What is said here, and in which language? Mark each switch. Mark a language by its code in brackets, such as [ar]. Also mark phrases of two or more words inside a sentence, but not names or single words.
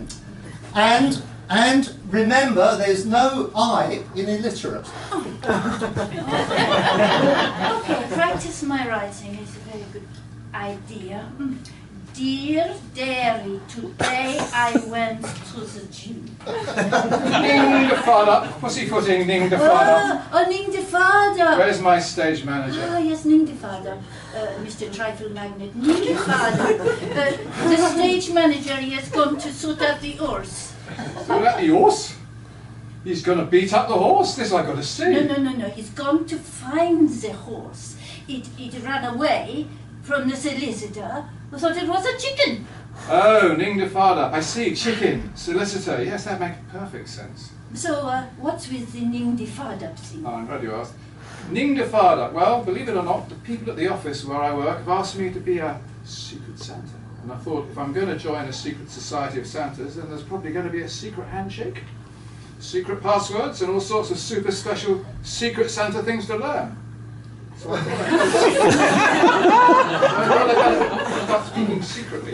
[en] And remember, there's no I in illiterate. Okay, practice my writing is a very good idea. Dear Dairy, today I went to the gym. Ning de fada, pussyfooting, ning de fada. Oh, Ning de Fada. Where's my stage manager? Ah, yes, Ning de Fada. Mr. Trifle Magnet, Ning de Fada. The stage manager, he has gone to sort out the horse. So that the horse? He's going to beat up the horse? This I got to see. No. He's gone to find the horse. It ran away from the solicitor who thought it was a chicken. Oh, Ning de fada. I see. Chicken. Solicitor. Yes, that makes perfect sense. So, what's with the Ning de Fada thing? Oh, I'm glad you asked. Ning de fada. Well, believe it or not, the people at the office where I work have asked me to be a secret Santa. And I thought, if I'm going to join a secret society of Santas, then there's probably going to be a secret handshake, secret passwords, and all sorts of super special secret Santa things to learn. So I thought I'd start speaking secretly.